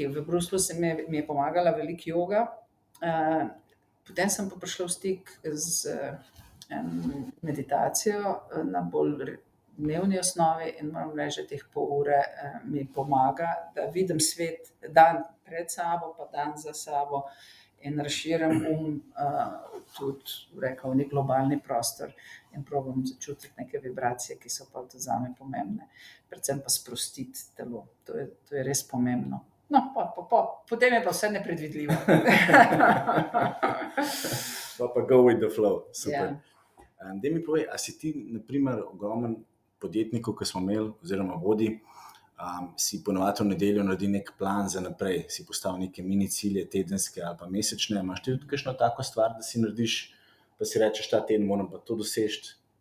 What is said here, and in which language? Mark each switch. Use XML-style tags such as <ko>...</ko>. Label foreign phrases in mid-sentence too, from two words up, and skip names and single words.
<sl>V Bruslju mi je pomagala veliko joga. Potem sem pa prišla v stik z meditacijo na bolj dnevni osnovi in moram reči, da teh pol ure mi pomaga, da vidim svet dan pred sabo, pa dan za sabo in razširim tudi, rekel, nek globalni prostor in probam začutiti neke vibracije, ki so pa tudi zame pomembne. Predvsem pa sprostiti telo. To je res pomembno. No, potem je pa vse nepredvidljivo.</sl> <en>Pa go with the flow.</en> <sl>Super. Ja. Daj mi povej, a si ti, na primer, ogromen podjetnikov, ki smo imeli, oziroma vodi, si ponovadi v nedeljo naredi nek plan za naprej, si postavil neke mini cilje, tedenske ali pa mesečne. Imaš ti tudi kakšno tako stvar, da si narediš, pa si rečeš, ta teden moram pa to doseči?</sl>